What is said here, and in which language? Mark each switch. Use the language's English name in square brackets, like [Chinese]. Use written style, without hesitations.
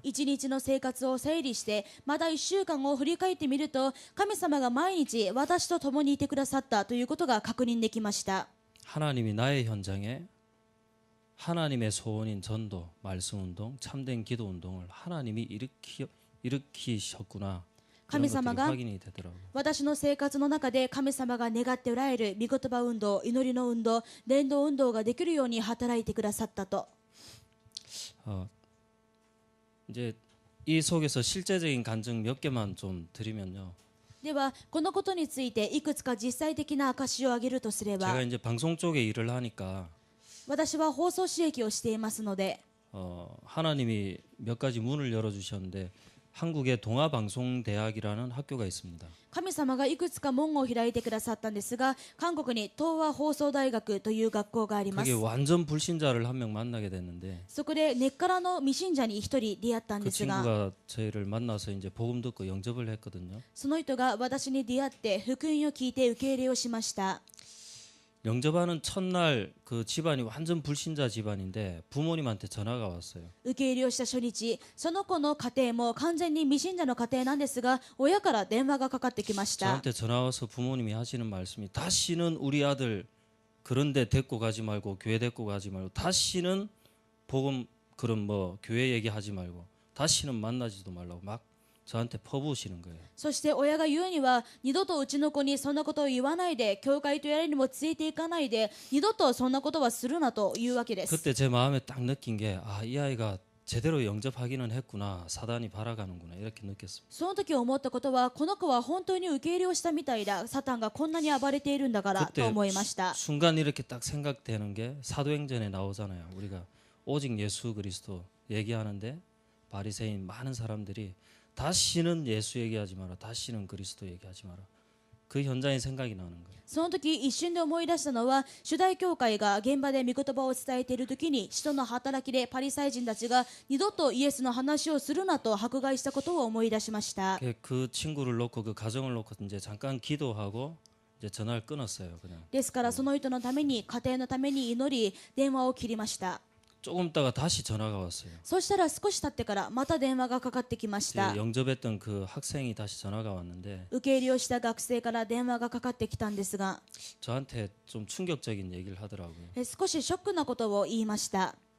[Japanese] 一日の生活を整理してまた1週間を振り返ってみると神様が毎日私と共にいてくださったということが確認できました。 [Korean] 하나님이 나의 현장에 하나님의 소원인 전도, 말씀 운동, 참된 기도 운동을 하나님이 일으키셨구나. 이런 것들이 확인이 되더라고요. [Japanese] 私の生活の中で神様が願っておられる御言葉運動、祈りの運動、伝道運動ができるように働いてくださったと。 [Korean] 이제 이 속에서 실제적인 간증 몇 개만 좀 드리면요. [Japanese] ではこのことについていくつか実際的な証しを挙げるとすれば [Korean] 제가 이제 방송 쪽에 일을 하니까 [Japanese] 私は放送刺激をしていますので [Korean] 하나님이 몇 가지 문을 열어주셨는데 한국의 동아방송대학이라는 학교가 있습니다. [Japanese] 神様がいくつか門を開いてくださったんですが韓国に東和放送大学という学校がありま [Korean] 그게 [Japanese] す。 [Korean] 완전 불신자를 한 명 만나게 됐는데 [Japanese] そこで根っからの未信者に一人出会ったん [Korean] 그 친구가 저희를 만나서 이제 복음 듣고 영접을 했거든요. [Japanese] その人が私に出会って福音を聞いて受け入れをしました。 [Korean] 영접하는 첫날 그 집안이 완전 불신자 집안인데 부모님한테 전화가 왔어요. [Japanese] 受け入れをした初日その子の家庭も完全に未信者の家庭なんですが親から電話がかかってきました。 [Korean] 저한테 전화 와서 부모님이 하시는 말씀이 다시는 우리 아들 그런데 데리고 가지 말고 교회 데리고 가지 말고 다시는 복음 그런 뭐 교회 얘기하지 말고 다시는 만나지도 말라고 막 저한테 퍼부으시는 거예요. [Japanese] そして親が言うには二度とうちの子にそんなことを言わないで教会とやらにもついていかないで二度とそんなことはするなというわけです。 [Korean] 그때 제 마음에 딱 느낀 게 이 아이가 제대로 영접하기는 했구나. 사단이 바라가는구나. 이렇게 느꼈습니다. [Japanese] その時思ったことはこの子は本当に受け入れをしたみたいだサタンがこんなに暴れているんだからと思いました。 [Korean] 순간 이렇게 딱 생각되는 게 사도행전에 나오잖아요. 우리가 오직 예수 그리스도 얘기하는데 바리새인 많은 사람들이 다시는 예수 얘기하지 마라. 다시는 그리스도 얘기하지 마라. 그 현장이 생각이 나는 거예요. [Japanese] その時一瞬で思い出したのは主大教会が現場で御言葉を伝えている時に使徒の働きでパリサイ人たちが二度とイエスの話をするなと迫害したことを思い出しました。 [Korean] 그 친구를 놓고 그 가정을 놓고 이제 잠깐 기도하고 이제 전화를 끊었어요. 그냥 [Japanese] ですからその人のために家庭のために祈り電話を切りました。 [Korean] 조금 있다가 다시 전화가 왔어요. [Japanese] そしたら少し経ってからまた電話がかかってきまし [Korean] 이제 [Japanese] た。 [Korean] 영접했던 그 학생이 다시 전화가 왔는데 [Japanese] 受け入れをした学生から電話がかかってきたんですが [Korean] 저한테 좀 충격적인 얘기를 하더라고요. [Japanese] 少しショックなことを言いました。